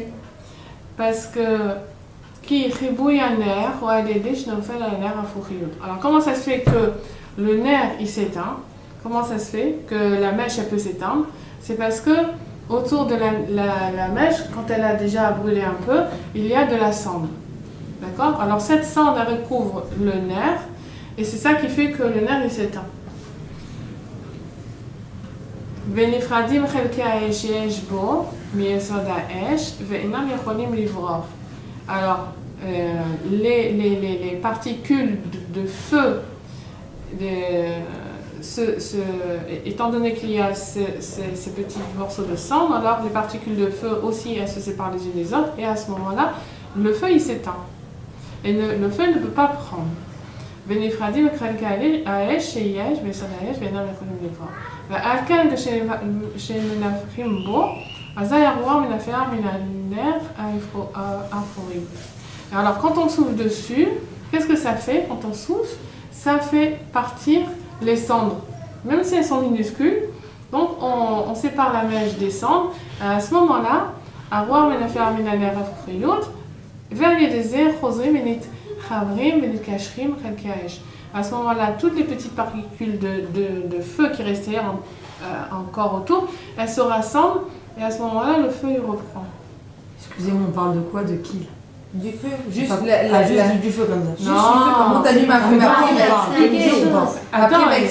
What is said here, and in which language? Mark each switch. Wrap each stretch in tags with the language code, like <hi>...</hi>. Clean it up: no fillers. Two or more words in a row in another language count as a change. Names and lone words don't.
<fr>Parce que alors comment ça se fait que le nerf il s'éteint? Comment ça se fait que la mèche elle peut s'éteindre? C'est parce que autour de la mèche, quand elle a déjà brûlé un peu, il y a de la cendre. D'accord? Alors cette cendre elle recouvre le nerf, et c'est ça qui fait que le nerf il s'éteint.</fr> <he>ונפרדים חלקי האש שיש בו מיסוד האש ואינם יכולים לברוח.</he> <fr>Alors, les particules de feu, étant donné qu'il y a ces petits morceaux de cendre, alors les particules de feu aussi elles se séparent les unes des autres, et à ce moment-là, le feu il s'éteint. Et le feu ne peut pas prendre.</fr> <he>ונפרדים חלקי האש שיש ביסוד האש ואינם יכולים לברוח. ועל כן כשמנפחים בו, אזי הרוח מנפח מן הנר האפורי.</he> <fr>Alors quand on souffle dessus, qu'est-ce que ça fait quand on souffle? Ça fait partir les cendres, même si elles sont minuscules. Donc on sépare la mèche des cendres. À ce moment-là,</fr> <he>הרוח מנפח מן הנר האפוריות, ועל ידי זה חוזרים ונתחברים ונתקשרים חלקי האש.</he> <fr>À ce moment-là, toutes les petites particules de feu qui restaient encore autour, elles se rassemblent, et à ce moment-là, le feu il reprend. Excusez-moi, on parle de quoi? De qui? Du feu, juste juste du feu comme ça. Juste du feu, comment t'allumes un feu? Attends,</fr>